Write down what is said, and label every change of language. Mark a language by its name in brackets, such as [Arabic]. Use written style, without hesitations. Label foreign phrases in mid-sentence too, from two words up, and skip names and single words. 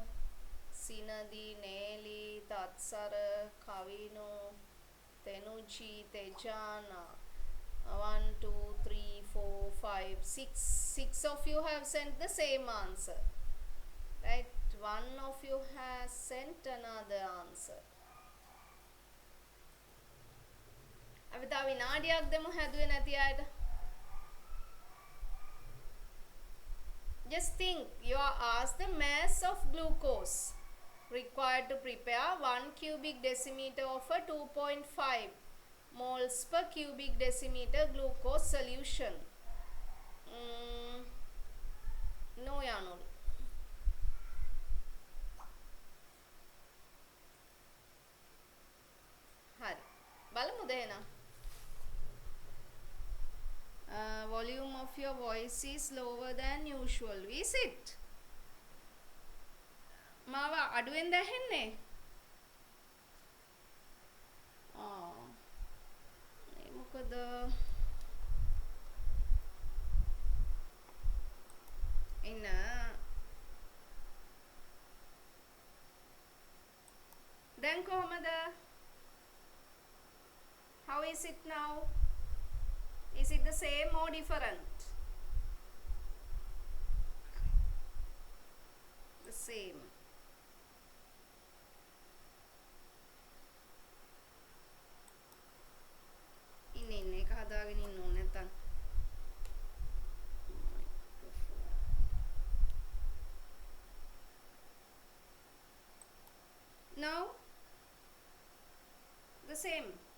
[English] Sinadi, Nelly, Tatsara, Kavino, Tenuchi, Tejana. 1, 2, 3, 4, 5, 6. 6 of you have sent the same answer. Right? One of you has sent another answer. [Sinhala] අපි තව විනාඩියක් දෙමු හැදුවේ නැති අයට. [English] Just think, you are asked the mass of glucose required to prepare 1 cubic decimeter of a 2.5 moles per cubic decimeter glucose solution. No, Yanul. [Sinhala] හරි. බලමුද එහෙනම්? [English] Volume of your voice is lower than usual. Is it? [Sinhala] මාව අඩුවෙන්ද ඇහෙන්නේ? ඒ මොකද? ඉන්න දැන් කොහමද? [English] How is it now? Is it the same or different? The same. [Sinhala] ඉන්න එක හදාගෙන ඉන්න ඕනේ නැත්තම්. [English] Now the same.